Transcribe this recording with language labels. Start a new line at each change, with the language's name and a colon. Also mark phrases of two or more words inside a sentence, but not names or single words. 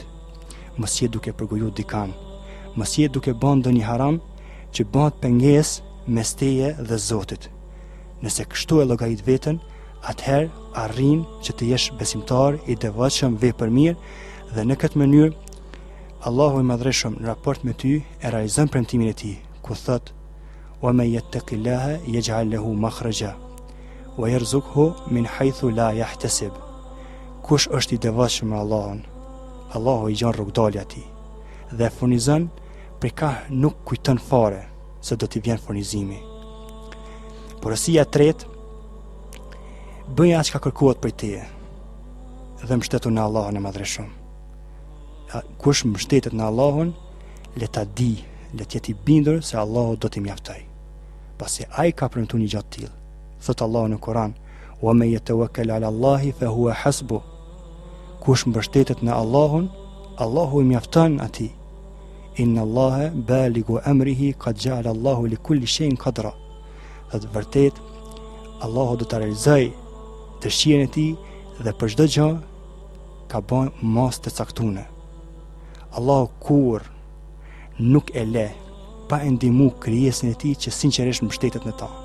Albanian: Mos je duke përgojuar dikan. Mos je duke bën ndonjë haram që bëhet pengesë mes teje dhe Zotit. Nëse kështu e llogarit veten, atëherë arrin që të jesh besimtar i devotshëm vepër mirë dhe në këtë mënyrë Allahu i madhreshëm në raport me ty e realizon premtimin e tij, ku thot:
Arabic: "ومن يتق الله يجعل له مخرجا ويرزقه من حيث لا يحتسب."
Albanian: Kush është i devotshëm me Allahun, Allahu i gjon rrugdalja atij dhe furnizon prej ka nuk kujton fare se do t'i vjen furnizimi. Porosia e tretë: bëj atë çka kërkohet prej teje dhe mbështetu në Allahun e madhreshëm. Kush mbështetet në Allahun, le ta di, le të jetë i bindur se Allahu do t'i mjaftoj. Pasi ai ka premtuar një gjë të tillë. Thot Allahu në Kur'an:
Arabic: "ومن يتوكل على الله فهو حسبه."
Albanian: Kush mbështetet në Allahun, Allahu i mjafton atij.
Arabic: إن الله بالغ أمره قد جعل الله لكل شيء قدرا.
Albanian: Dhe vërtet Allahu do ta realizojë dëshirën e tij dhe për çdo gjë ka bën mos të caktuar. Allahu kur nuk e le pa e ndihmu krijesën e tij që sinqerisht mbështetet në ta.